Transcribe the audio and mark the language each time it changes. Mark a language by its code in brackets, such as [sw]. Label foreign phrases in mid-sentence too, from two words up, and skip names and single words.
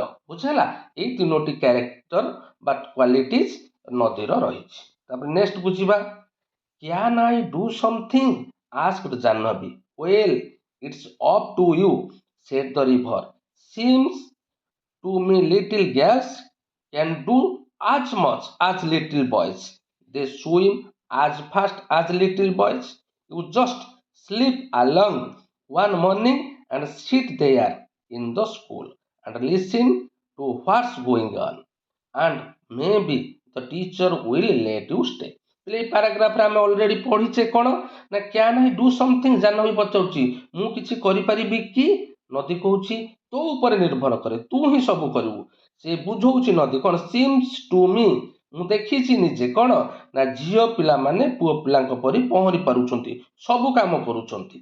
[or] ବୁଝିହେଲା, ଏଇ ତିନୋଟି କ୍ୟାରେକ୍ଟର ବା କ୍ୱାଲିଟିଜ ନଦୀର ରହିଛି। ତାପରେ ନେକ୍ସଟ ବୁଝିବା, [en] can I do something asked [or] ଜାହ୍ନବୀ। [en] well it's up to you said the river. seems to me little girls can do as much as little boys. They swim as fast as little boys. You just sleep along one morning and sit there in the school and listen to what's going on, and maybe the teacher will let you stay. [or] এই ପାରାଗ୍ରାଫରେ ଆମେ ଅଲରେଡି ପଢିଛେ କ'ଣ ନା [en] can I do something. [or] ଜାହ୍ନବୀ ପଚାରୁଛି ମୁଁ କିଛି କରିପାରିବି କି? ନଦୀ କହୁଛି ତୋ ଉପରେ ନିର୍ଭର କରେ, ତୁ ହିଁ ସବୁ କରିବୁ। ସେ ବୁଝଉଛି ନଦୀ କ'ଣ, [en] seems to me, [or] ମୁଁ ଦେଖିଛି ନିଜେ କ'ଣ ନା ଝିଅ ପିଲାମାନେ ପୁଅ ପିଲାଙ୍କ ପରି ପହଁରି ପାରୁଛନ୍ତି, ସବୁ କାମ କରୁଛନ୍ତି।